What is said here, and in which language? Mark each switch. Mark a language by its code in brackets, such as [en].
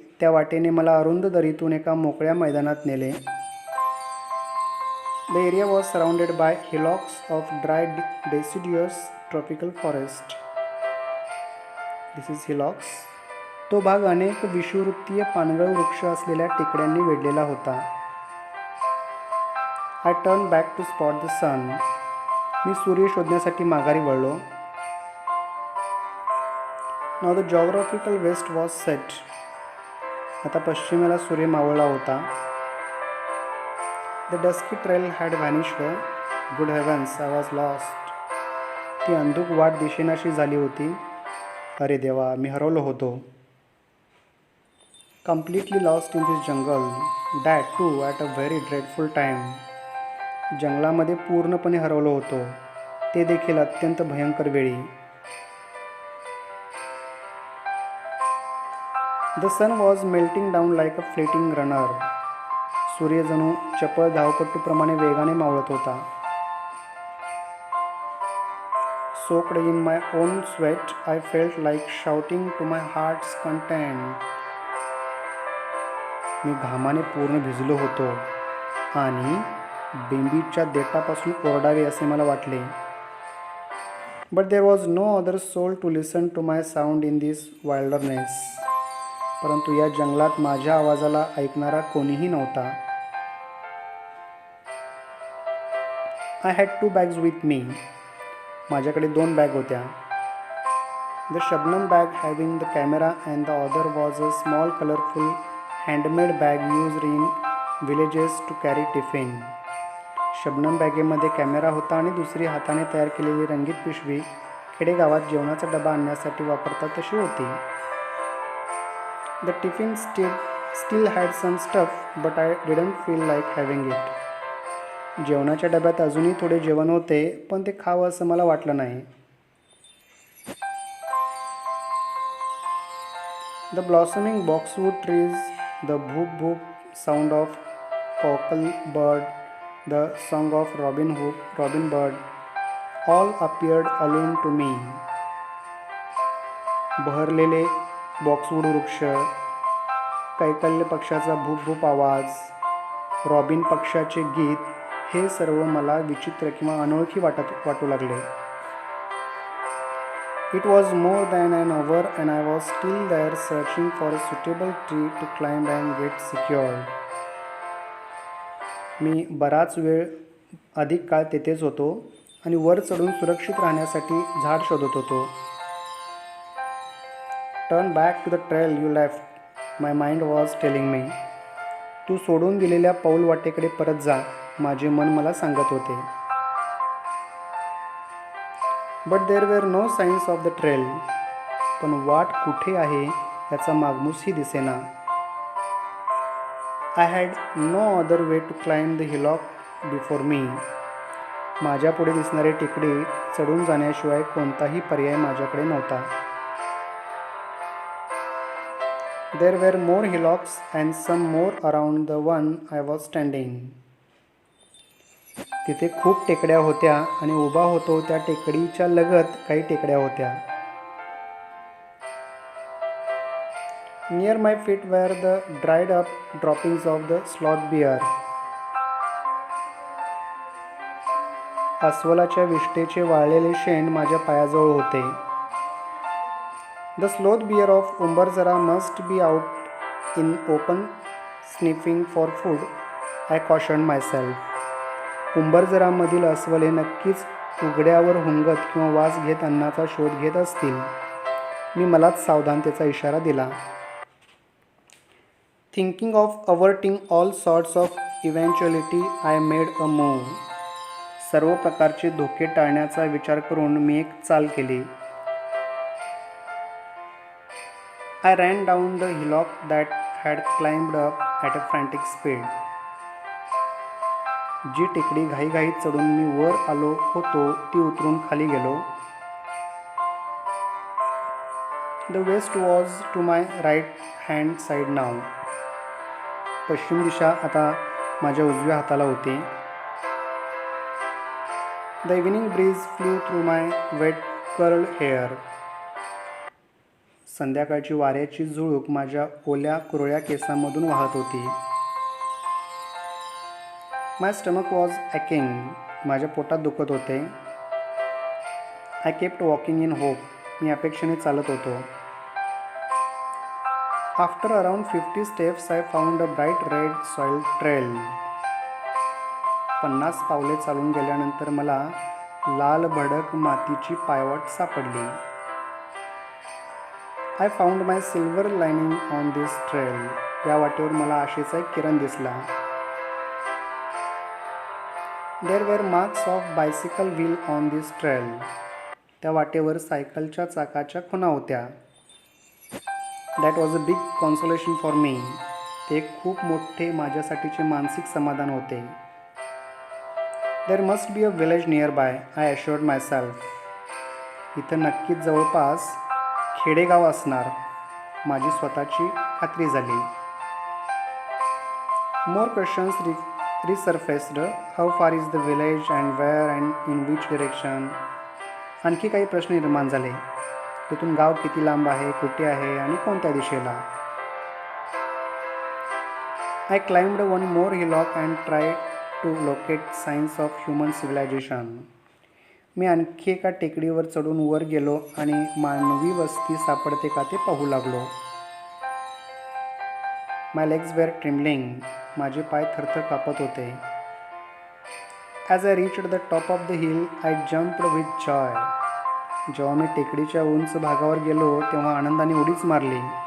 [mr] त्या वाटेने मला अरुंद दरीतून एका मोकळ्या मैदानात नेले. [en] The area was surrounded by hillocks of dry deciduous tropical forest. This is hillocks. [mr] तो भाग अनेक विषुववृत्तीय पानगळ वृक्ष असलेल्या टेकड्यांनी वेढलेला होता. [en] I turned back to spot the sun. [mr] मी सूर्य शोधण्यासाठी माघारी वळलो. [en] Now the geographical west was set. [mr] आता पश्चिमेला सूर्य मावळला होता. [en] The dusky trail had vanished. Good heavens, I was lost. [mr] ती अंधुक वाट दिशेनाशी झाली होती. अरे देवा, मी हरवलो होतो. [en] Completely lost in this jungle. That too at a very dreadful time. [mr] जंगलामध्ये पूर्णपणे हरवलो होतो ते देखील अत्यंत भयंकर वेळी. [en] The sun was melting down like a fleeting runner. [mr] सूर्य जणू चपळ धावपट्टूप्रमाणे वेगाने मावळत होता. [en] Soaked in my own sweat, I felt like shouting to my heart's content. [mr] मी घामाने पूर्ण भिजलो होतो आणि बिंबीच्या देठापासून ओरडावे असे मला वाटले. [en] But there was no other soul to listen to my sound in this wilderness. [mr] परंतु या जंगलात माझ्या आवाजाला ऐकणारा कोणीही नव्हता. [en] I had 2 bags with me. [mr] माझ्याकडे 2 बॅग होत्या. [en] The Shabnam bag having the camera and the other was a small colorful handmade bag used in villages to carry tiffin. [mr] Shabnam बॅगेमध्ये कॅमेरा होता आणि दुसरी हाताने तयार केलेली रंगीत पिशवी खेडेगावात जेवणाचा डबा आणण्यासाठी वापरतात तशी होती. [en] The tiffin still had some stuff, but I didn't feel like having it. [mr] जेवणाच्या डब्यात अजूनही थोडे जेवण होते, पण ते खावं असं मला वाटलं नाही. [en] The blossoming boxwood trees, the bhoop bhoop sound of cockle bird, the song of robin bird, all appeared alien to me. [mr] बहरलेले बॉक्सवूड वृक्ष, कैकल्य पक्षाचा भूप भूप आवाज, रॉबिन पक्षाचे गीत हे सर्व मला विचित्र किंवा अनोळखी वाटू लागले. [en] It was more than an hour and I was still there searching for a suitable tree to climb and get secured. [mr] मी बराच वेळ अधिक काळ तेथेच होतो आणि वर चढून सुरक्षित राहण्यासाठी झाड शोधत होतो. [en] Turn back to the trail you left, my mind was telling me. [mr] तू सोडून दिलेल्या पाऊल वाटेकडे परत जा, माझे मन मला सांगत होते. [en] But there were no signs of the trail. [mr] पण वाट कुठे आहे याचा मागमूसही दिसेना. [en] I had no other way to climb the hillock before me. [mr] माझ्या पुढे दिसणारे टेकडी चढून जाण्याशिवाय कोणताही पर्याय माझ्याकडे नव्हता. [en] There were more hillocks and some more around the one I was standing. [mr] तिथे खूप टेकड्या होत्या आणि उभा होतो त्या टेकडीच्या लगत काही टेकड्या होत्या. [en] Near my feet were the dried up droppings of the sloth bear. [mr] अस्वलाच्या विष्ठेचे वाळलेले शेंड माझ्या पायाजवळ होते. [en] The sloth bear of Umbarzara must be out in open sniffing for food, I cautioned myself. [mr] उंबरजरामधील अस्वले नक्कीच उघड्यावर हुंगत किंवा वास घेत अन्नाचा शोध घेत असतील. मी मलाच सावधानतेचा इशारा दिला. [en] Thinking of averting all sorts of eventuality, I made a move. [mr] सर्व प्रकारचे धोके टाळण्याचा विचार करून मी एक चाल केली. [en] I ran down the hillock that had climbed up at a frantic speed. [mr] जी टेकडी घाईघाईत चढून मी वर आलो होतो ती उतरून खाली गेलो. [en] The west was to my right hand side now. [mr] पश्चिम दिशा आता माझ्या उजव्या हाताला होती. [en] The evening breeze flew through my wet curled hair. [mr] संध्याकाळची वाऱ्याची झुळूक माझ्या ओल्या कुरळ्या केसांमधून वाहत होती. [en] My stomach was aching. [mr] माझ्या पोटात दुखत होते. [en] I kept walking in hope. [mr] मी अपेक्षेने चालत होतो. [en] After around 50 steps, I found a bright red soil trail. [mr] 50 पावले चालून गेल्यानंतर मला लाल भडक मातीची पायवाट सापडली. [en] I found my silver lining on this trail. [mr] या वाटेवर मला आशेचा एक किरण दिसला. [en] There were marks of bicycle wheel on this trail. [mr] त्या वाटेवर सायकलच्या चाकाच्या खुणा होत्या. [en] That was a big consolation for me. [mr] ते खूप मोठे माझ्यासाठीचे मानसिक समाधान होते. [en] There must be a village near by, I assured myself. [mr] इथं नक्कीच जवळपास खेडेगाव असणार, माझी स्वतःची खात्री झाली. [en] More questions resurfaced. How far is the village and where and in which direction. [mr] आणखी काही प्रश्न निर्माण झाले. तिथून गाव किती लांब आहे, कुठे आहे आणि कोणत्या दिशेला. [en] I climbed one more hillock and tried to locate signs of human civilization. [mr] मी आणखी एका टेकडीवर चढून वर गेलो आणि मानवी वस्ती सापडते का ते पाहू लागलो. [en] My legs were trembling. [mr] माझे पाय थरथर कापत होते. [en] As I reached the top of the hill, I jumped with joy. [mr] जेव्हा मी टेकडीच्या उंच भागावर गेलो तेव्हा आनंदाने उडीच मारली.